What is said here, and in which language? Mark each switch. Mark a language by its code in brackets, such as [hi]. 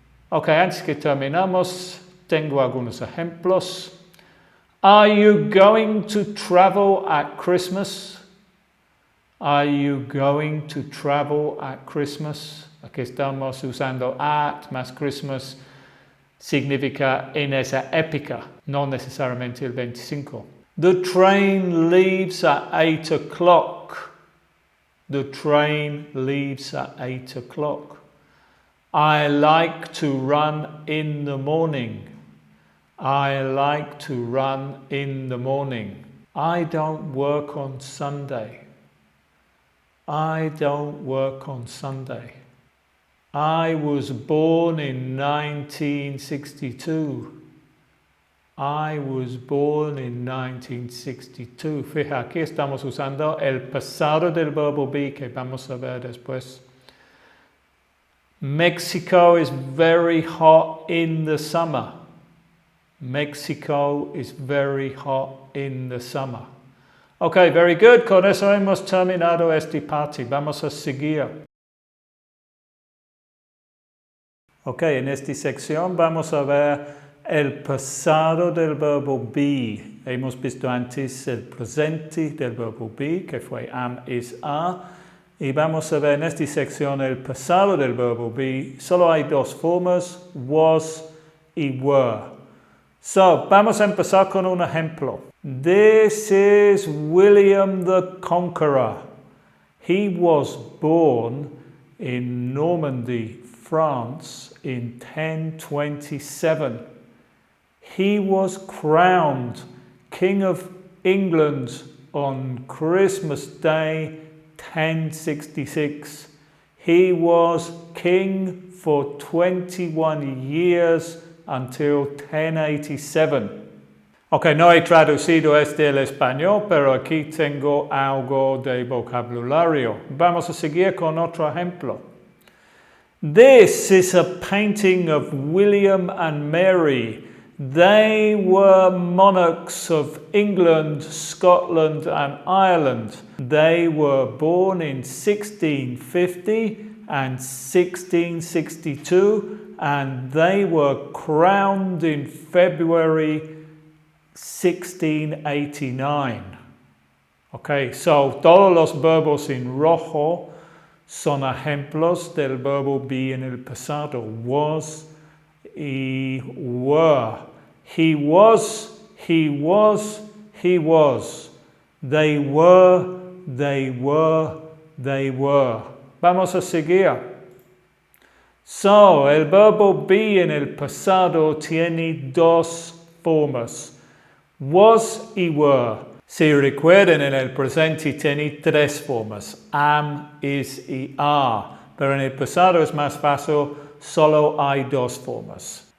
[es] Ok, antes que terminamos, tengo algunos ejemplos. [en] Are you going to travel at Christmas? Are you going to travel at Christmas? [es] Aquí estamos usando at más Christmas. Significa en esa época, no necesariamente el 25. [en] The train leaves at 8 o'clock. The train leaves at 8 o'clock. I like to run in the morning. I like to run in the morning. I don't work on Sunday. I don't work on Sunday. I was born in 1962. I was born in 1962. [es] Fija, aquí estamos usando el pasado del verbo be que vamos a ver después. [en] Mexico is very hot in the summer. Mexico is very hot in the summer. Ok, very good. [es] Con eso hemos terminado esta parte. Vamos a seguir. Ok, en esta sección vamos a ver el pasado del verbo be. Hemos visto antes el presente del verbo be, que fue am, is, are. Y vamos a ver en esta sección el pasado del verbo be. Solo hay dos formas, was y were. So, vamos a empezar con un ejemplo. [en] This is William the Conqueror. He was born in Normandy, France in 1027. He was crowned King of England on Christmas Day 1066. He was king for 21 years until 1087. [es] Ok, no he traducido este al español, pero aquí tengo algo de vocabulario. Vamos a seguir con otro ejemplo. [en] This is a painting of William and Mary. They were monarchs of England, Scotland, and Ireland. They were born in 1650 and 1662, and they were crowned in February 1689. [es] Okay, so todos los verbos en rojo son ejemplos del verbo be en el pasado. Was y were. [en] He was, he was, he was. They were, they were, they were. [es] Vamos a seguir. So, el verbo be en el pasado tiene dos formas. Was y were. Si recuerdan, en el presente tiene tres formas. Am, is y are. Pero en el pasado es más fácil, solo hay dos formas.